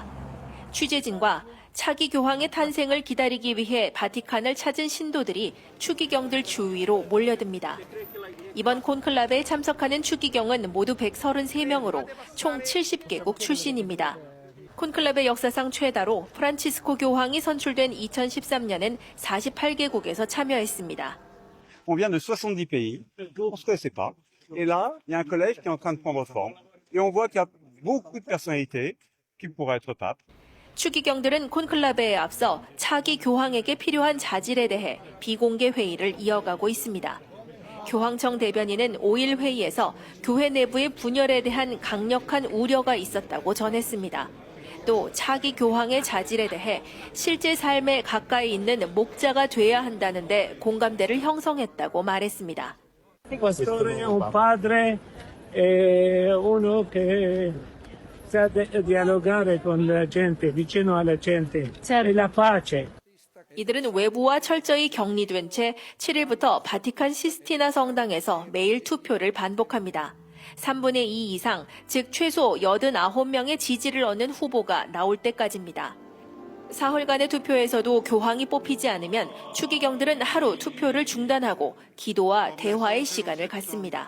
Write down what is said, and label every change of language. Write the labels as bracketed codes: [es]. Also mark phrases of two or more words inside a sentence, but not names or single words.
[ko] 취재진과 차기 교황의 탄생을 기다리기 위해 바티칸을 찾은 신도들이 추기경들 주위로 몰려듭니다. 이번 콘클라베에 참석하는 추기경은 모두 133명으로 총 70개국 출신입니다. 콘클라베 역사상 최다로 프란치스코 교황이 선출된 2013년엔 48개국에서 참여했습니다. [fr] On vient de 70 pays, on se connaissait pas. Et là, il y a un collège qui est en train de prendre forme. Et on voit qu'il y a beaucoup de personnalités qui pourraient être pape. [ko] 추기경들은 콘클라베에 앞서 차기 교황에게 필요한 자질에 대해 비공개 회의를 이어가고 있습니다. 교황청 대변인은 5일 회의에서 교회 내부의 분열에 대한 강력한 우려가 있었다고 전했습니다. 또 차기 교황의 자질에 대해 실제 삶에 가까이 있는 목자가 돼야 한다는데 공감대를 형성했다고 말했습니다. [it] Pastore è un padre, è uno che sa dialogare con la gente, vicino alla gente, e la pace. [ko] 이들은 외부와 철저히 격리된 채 7일부터 바티칸 시스티나 성당에서 매일 투표를 반복합니다. 3분의 2 이상, 즉 최소 89명의 지지를 얻는 후보가 나올 때까지입니다. 사흘간의 투표에서도 교황이 뽑히지 않으면 추기경들은 하루 투표를 중단하고 기도와 대화의 시간을 갖습니다.